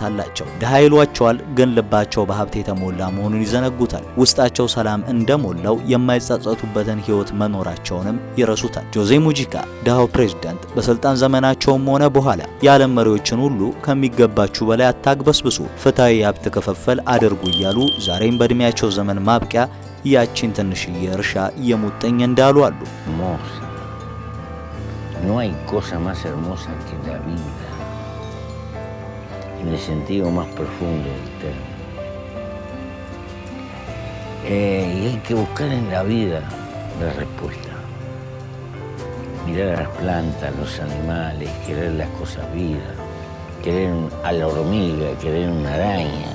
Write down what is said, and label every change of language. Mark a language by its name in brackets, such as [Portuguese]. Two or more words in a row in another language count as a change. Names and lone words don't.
[Amharic] አላቸው። ድሃ ይሏቸዋል፣ ግን ልባቸው በሀብት የተሞላ መሆኑን ይዘነጉታል። ውስጣቸው ሰላም እንደሞላው የማይጸጸቱበትን ህይወት መኖራቸውንም ይረሱታል። ጆዜ ሙጂካ ድሃው ፕሬዝዳንት በስልጣን ዘመናቸውም ሆነ በኋላ የዓለም መሪዎችን ሁሉ ከሚገባችሁ በላይ አታግበስብሱ፣ ፍትሃዊ የሀብት ክፍፍል አድርጉ እያሉ ዛሬም በእድሜያቸው ዘመን ማብቂያ ያቺን ትንሽዬ እርሻ የሙጥኝ እንዳሉ አሉ። [Spanish] No hay cosa más hermosa que la vida, en el sentido más profundo del término. Y hay que buscar en la vida la respuesta. Mirar a las plantas, los animales, querer las cosas vivas, querer a la hormiga, querer una araña.